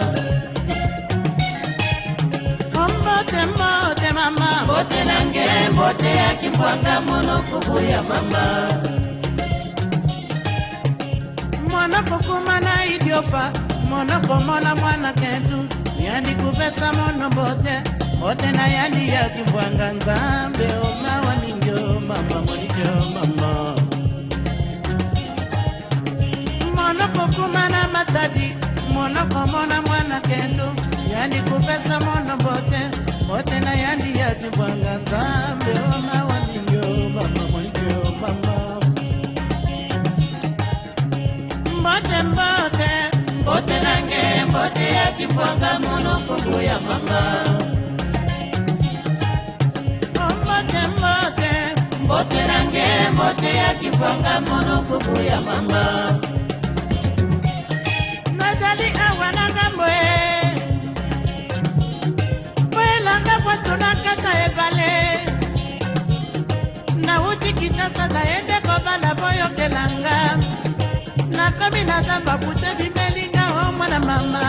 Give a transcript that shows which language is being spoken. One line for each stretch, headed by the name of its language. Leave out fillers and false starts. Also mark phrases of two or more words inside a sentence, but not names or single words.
Kongo: Mbote mbote mama mbote nange mbote ya kibwanga mono kubuya mama. Mwana kukumana idiofa mono komona mwana ketu yandi kupesa mono bote bote na yandi ya kibwanga nzambe oma wa mingo mama monikyo mama. Monoko kumana matadi monoko mona mwana kendo yandi kupesa mono bote bote na yandi ya kibwanga nzambe oma wa mingo mama monikyo mama. Mbote mbote mbote nange mbote ya kibwanga mono kubuya mama. Mbote mbote mbote nange mbote ya kibwanga mono kubuya mama.
Lingala: Nazali awananga mwe mwelanga kwa tunakata ebale na uti kitasa na ende kobala boyo kelanga na kami na zamba pute bimelinga o mwana mama.